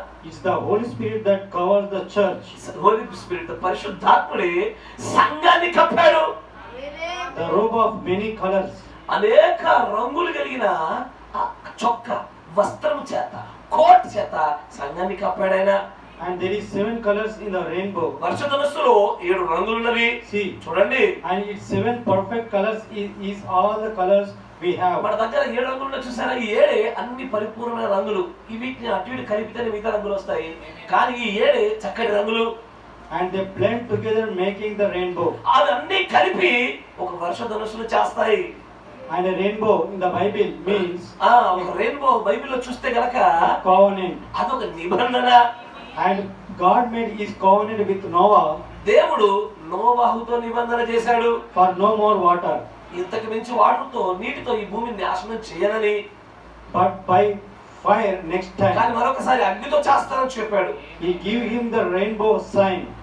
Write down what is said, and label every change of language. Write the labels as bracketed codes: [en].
[en] it's the Holy Spirit that covers the church. [te] Holy Spirit పరిశుద్ధాత్ముడే సంఘాన్ని కప్పాడు. [en] The robe of many colors, [te] అనేక రంగులు కలిగిన చొక్కా వస్త్రము చేత, కోట్ చేత సంఘాన్ని కప్పాడాయన. [en] and there is 7 colors in the rainbow. [te] వర్షధనస్సులో 7 రంగులు ఉన్నవి. [en] See, [te] చూడండి, [en] and it's 7 perfect colors is all the colors we have. [te] మన దగ్గర 7 రంగులు ఉన్నాయి చూసారా? ఈ 7 అన్ని పరిపూర్ణమైన రంగులు. వీటిని అటు ఇటు కలిపితేనే మిగతా రంగులు వస్తాయి. కానీ ఈ 7 చక్కటి రంగులు. [en] And they blend together making the rainbow. [te] అవన్నీ కలిపి ఒక వర్షధనుస్సును చేస్తాయి. [en] And a rainbow in the Bible means [te] ఒక రెయిన్బో బైబిల్లో చూస్తే గనక [en] covenant. [te] అదొక నిబంధన. [en] And God made his covenant with Noah. [te] దేవుడు నోవాహుతో నిబంధన చేశాడు. [en] For no more water. [te] ఇంతకు మించి వాటర్తో నీటితో ఈ భూమిని నాశనం చేయనని. [en] But by fire next time. [te] కానీ మరొకసారి అగ్నితో చేస్తానని చెప్పాడు. [en] He gave him the rainbow sign.